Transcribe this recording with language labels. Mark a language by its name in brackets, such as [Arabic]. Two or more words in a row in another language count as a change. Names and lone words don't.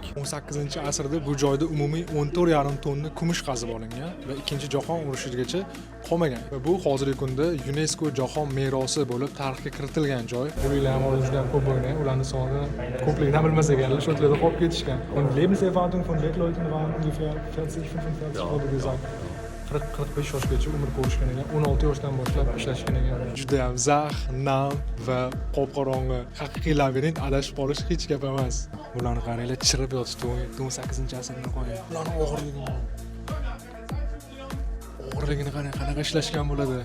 [Uzbek] 18-asrda bu joyda umumiy 14,5 tonna kumush qazib olingan va Ikkinchi jahon urushigacha qolmagan. Va bu hozirgi kunda UNESCO jahon merosi bo'lib tarixga kiritilgan joy. Bular ham juda ko'p bo'lgan. Ularning soni ko'pligini bilmas ekanlar, shu yerda qolib ketishgan. [German] Und Lebenserwartung von Wegleuten waren ungefähr 40-45 wurde gesagt. [Uzbek] 40-45 yoshgacha umr ko'rishgan ekan. 16 yoshdan boshlab ishlashgan ekan. Juda ham zax, nam va qop-qorong'i. Haqiqiy labirint, adashib qolish hech gap emas. Ularni qaranglar, chirib yotishdi 18-asrda qolgan. Ularning og'irligini qanaqa ishlashgan bo'ladi.